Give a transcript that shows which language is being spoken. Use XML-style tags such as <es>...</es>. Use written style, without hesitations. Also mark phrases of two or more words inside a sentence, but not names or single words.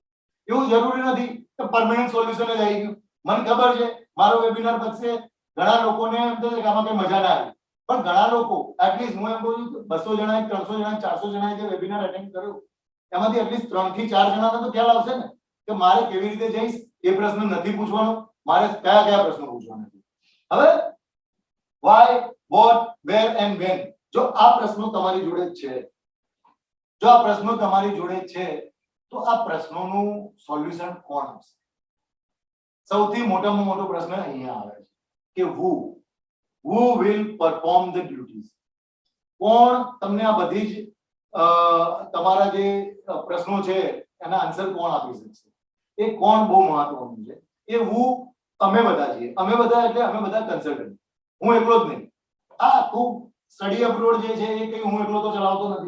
<gu>એવું જરૂરી નથી કે પરમેનન્ટ સોલ્યુશન જ આવી ગયું. મને ખબર છે મારો વેબિનાર પછી ઘણા લોકોને એમ થશે કે આમાં કઈ મજા ના આવી, પણ ઘણા લોકો એટલીસ્ટ હું એમ કહું છું 200 જણા 300 જણા 400 જણાએ જે વેબિનાર અટેન્ડ કર્યો એમાંથી એટલીસ્ટ 3 થી 4 જણાને તો ખ્યાલ આવશે ને કે મારે કેવી રીતે જઈશ. એ પ્રશ્ન નથી પૂછવાનો, મારે કયા કયા પ્રશ્નો પૂછવાના છે.</gu> <en>હવે why, what, where and when,</en> <gu>જો આ પ્રશ્નો તમારી જોડે છે, જો આ પ્રશ્નો તમારી જોડે છે તો આ પ્રશ્નોનું સોલ્યુશન કોણ આપશે? સૌથી મોટામાં મોટો પ્રશ્ન અહીંયા આવે છે કે</gu> <en>who will perform the duties.</en> <gu>કોણ તમને આ બધી જ તમારા જે પ્રશ્નો છે એના આન્સર કોણ આપી શકશે? એ કોણ બહુ મહત્વનું છે. એ અમે બધા છીએ. અમે બધા એટલે અમે બધા કન્સલ્ટન્ટ, હું એકલો જ નહીં. આ આખું સ્ટડી અબ્રોડ જે છે એ કઈ હું એકલો તો ચલાવતો નથી.</gu>